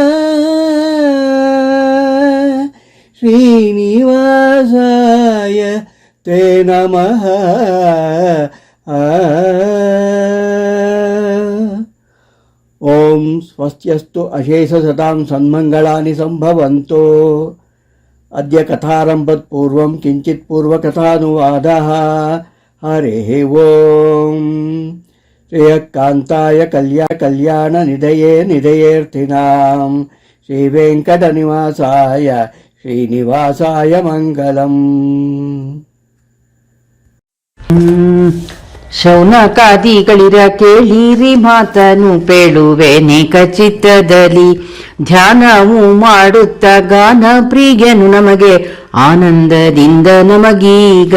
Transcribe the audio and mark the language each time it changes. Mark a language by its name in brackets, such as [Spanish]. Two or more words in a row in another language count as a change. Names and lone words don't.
[Sanskrit] ಶ್ರೀನಿವಾಸಾಯ ತೇ ನಮಃ ಓಂ ಸ್ವಸ್ತ್ಯಸ್ತು ಅಶೇಷಸತಾಂ ಸನ್ಮಂಗಳಾನಿ ಸಂಭವಂತು. ಅದ್ಯ ಕಥಾರಂಭತ್ ಪೂರ್ವಂ ಕಿಂಚಿತ್ ಪೂರ್ವಕಥಾನುವಾದಃ. ಹರಿಃ ಓಂ ಶ್ರೇಯಕಾಂತಾಯ ಕಲ್ಯಾಣ ನಿಧಯೇ ನಿಧಯೇರ್ಥಿನಾಂ ಶ್ರೀ ವೆಂಕಟನಿವಾಸಾಯ ಶ್ರೀನಿವಾಸಾಯ ಮಂಗಲಂ. [Kannada] ಶೌನಕಾದಿಗಳಿರ ಕೇಳಿರಿ ಮಾತನು ಪೇಳುವೆನೆ ಖಚಿತದಲ್ಲಿ, ಧ್ಯಾನವು ಮಾಡುತ್ತ ಗಾನ ಪ್ರಿಯನು ನಮಗೆ ಆನಂದದಿಂದ ನಮಗೀಗ.